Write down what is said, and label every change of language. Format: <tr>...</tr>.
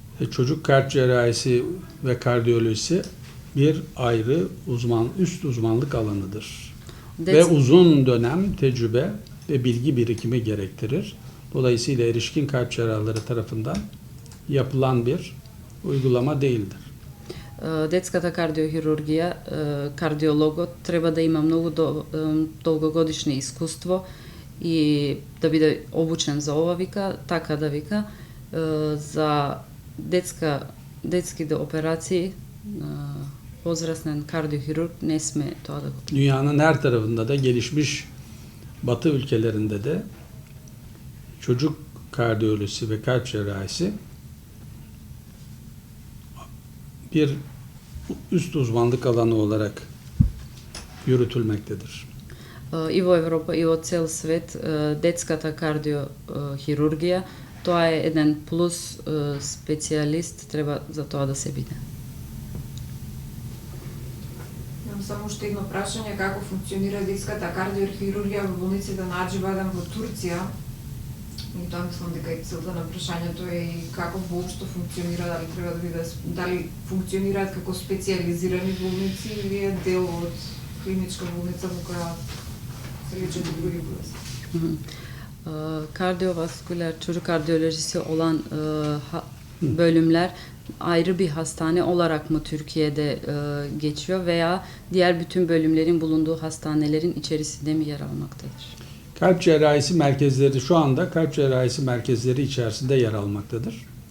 <tr>Çocuk kalp cerrahisi ve kardiyolojisi bir ayrı üst uzmanlık alanıdır. Ve uzun dönem tecrübe ve bilgi birikimi gerektirir. Dolayısıyla erişkin kalp cerrahları tarafından yapılan bir uygulama değildir.</tr> <mk>Детската кардиохирургија, кардиологот треба да има многу долгогодишно искуство и да биде обучен за ова вика, така да вика, за детските операции возрастен kardiohirurg ne sme тоа да го.</mk> <tr>Dünyanın her tarafında da gelişmiş Batı ülkelerinde de çocuk kardiyolojisi ve kalp cerrahisi bir üst uzmanlık alanı olarak yürütülmektedir.</tr> <mk>И во Европа и во цел свет детската кардиохирургија тоа е еден плюс специјалист треба за тоа да се биде. Имам само уште едно прашање, како функционира детската кардиохирургија во болниците на Аџибаден во Турција? И тоа мислам дека и целта на прашањето е и како воопшто функционира, дали треба да биде, дали функционираат како специјализирани болници или е дел од клиничка болница во која се лечат и други болести.</mk> <tr>Kardiyovasküler, çocuk kardiyolojisi olan bölümler ayrı bir hastane olarak mı Türkiye'de geçiyor veya diğer bütün bölümlerin bulunduğu hastanelerin içerisinde mi yer almaktadır? Kalp cerrahisi merkezleri şu anda kalp cerrahisi merkezleri içerisinde yer almaktadır.</tr>